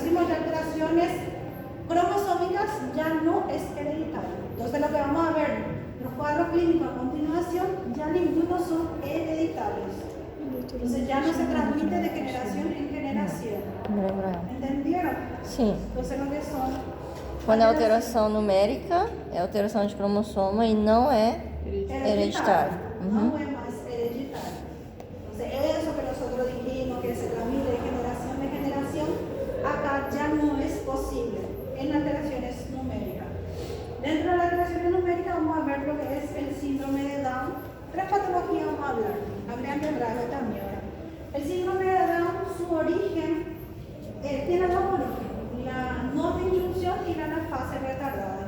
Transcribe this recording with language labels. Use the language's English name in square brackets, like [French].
[Spanish] alteraciones cromosómicas ya no es hereditario. Entonces lo que vamos a ver en los cuadros clínicos a continuación, ya ninguno son hereditarios. Entonces ya no se transmite de generación en generación. [Portuguese] Me lembrava. [Spanish] ¿Entendieron? [Portuguese] Sim. [Spanish] Entonces lo que son [Portuguese] Quando é alteração numérica, é alteração de cromossoma e não é hereditário. [Spanish] No es más hereditario. Entonces eso que nosotros dijimos que se transmite de generación en generación, acá ya no es posible en alteraciones numéricas. Dentro de las alteraciones numéricas vamos a ver lo que es el síndrome de Down. 3 patologías vamos a hablar, a grandes rasgos también. El síndrome de Down, su origen, tiene dos orígenes, la no disyunción y la anafase retardada.